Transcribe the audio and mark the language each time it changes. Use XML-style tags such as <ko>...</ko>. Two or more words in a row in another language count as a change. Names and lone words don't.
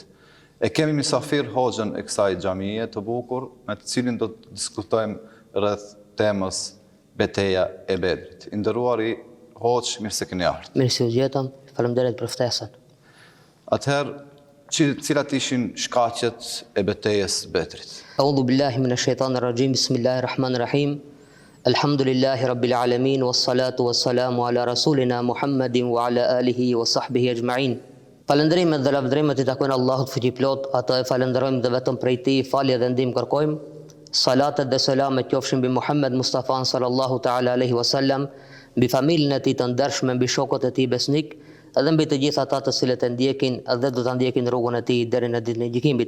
<sq>E kemi misafir hoxhën e kësaj xhamie të bukur, me të cilin do të diskutojmë rreth temës betejë e Bedrit. I nderuari hoxh, mirë se keni ardhur. Mirë se u gjetëm, faleminderit për ftesën. Atëherë, cilat ishin shkaqet e betejës së Bedrit?</sq> <ar>أعوذ بالله من الشيطان الرجيم. بسم الله الرحمن الرحيم. الحمد لله رب العالمين والصلاة والسلام على رسولنا محمد وعلى آله وصحبه أجمعين.</ar> <sq>Falënderimet dhe lavdërimet i takojnë Allahut fuqiplot, atë e falenderojmë dhe vetëm prej tij falje dhe ndihmë kërkojmë. Salatet dhe selamet qofshin mbi Muhammed Mustafa</sq> <ar>صلى الله تعالى عليه وسلم,</ar> <sq>mbi familjen e tij të ndershme, mbi shokët e tij besnik, edhe mbi të gjithë ata të cilët e ndjekin dhe do ta ndjekin rrugën e tij deri në ditën e gjykimit.</sq>